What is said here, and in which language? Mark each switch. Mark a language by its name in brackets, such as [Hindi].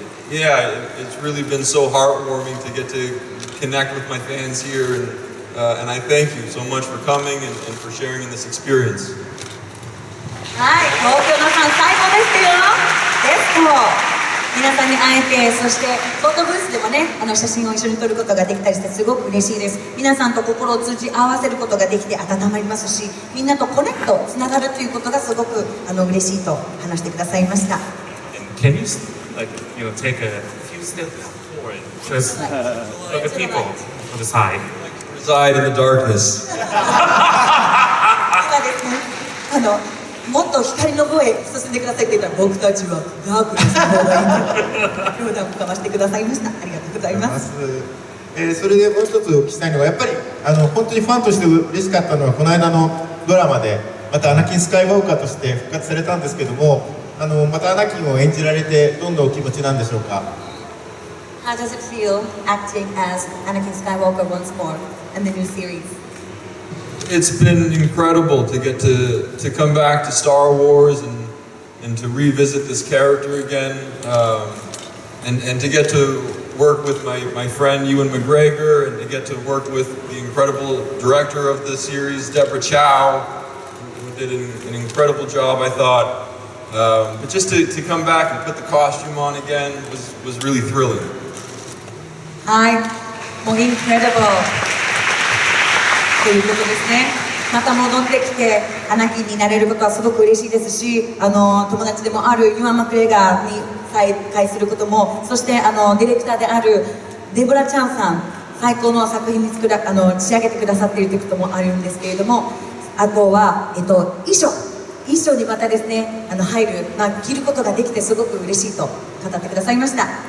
[English] Yeah, it's really been so heartwarming to get to connect with my fans here, and I thank you so much for coming and for sharing in this experience. [Japanese] はい、東京のファン最高ですよ。ですと。皆さんに会えて、そしてフォトブースでもね、写真を一緒に撮ることができたりしてすごく嬉しいです。皆さんと心を通じ合わせることができて温まりますし、みんなとコネクトつながるということがすごく嬉しいと話してくださいました。 [English] Can you take a few steps forward? Just look at people on the side. Reside in the darkness. [Japanese] 今ですね、もっと光の方へ進んでくださいって言ったら、僕たちはダークネスの方がいいんだと冗談を交わしてくださいました。ありがとうございます。それでもう一つお聞きしたいのは、やっぱり本当にファンとして嬉しかったのは、この間のドラマでまたアナキン・スカイウォーカーとして復活されたんですけども、またアナキンを演じられてどんなお気持ちなんでしょうか？ [English] How does it feel acting as Anakin Skywalker once more in the new series? It's been incredible to get to come back to Star Wars and to revisit this character again, and to get to work with my friend Ewan McGregor, and to get to work with the incredible director of the series, Deborah Chow, who did an incredible job, I thought. But just to come back and put the costume on again was really thrilling. [Japanese] はい、もう incredible ということですね。また戻ってきてアナキンになれることはすごく嬉しいですし、友達でもあるユアン・マクレガーに再会することも、そしてディレクターであるデボラ・チャンさん、最高の作品に仕上げてくださっているということもあるんですけれども、あとは、衣装にまたですね入る、着ることができてすごく嬉しいと語ってくださいました。